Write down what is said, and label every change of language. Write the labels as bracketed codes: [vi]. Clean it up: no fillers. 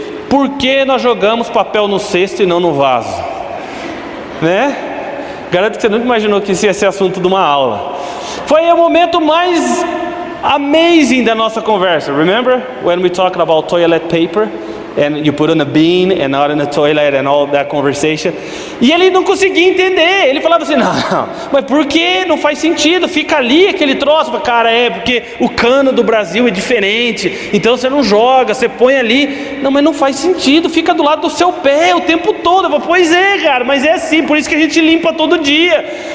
[pt] Por que nós jogamos papel no cesto e não no vaso? Né? Garanto que você nunca imaginou que isso ia ser assunto de uma aula. Foi o momento mais amazing da nossa conversa. [en] Remember when we talked about toilet paper and you put on a bean and not in a toilet and all that conversation? [pt] E ele não conseguia entender. Ele falava assim: não, mas por que? Não faz sentido, fica ali aquele troço. Cara, porque o cano do Brasil é diferente, então você não joga, você põe ali. Não, mas não faz sentido, fica do lado do seu pé o tempo todo. Eu falo: pois é, cara, mas é assim, por isso que a gente limpa todo dia.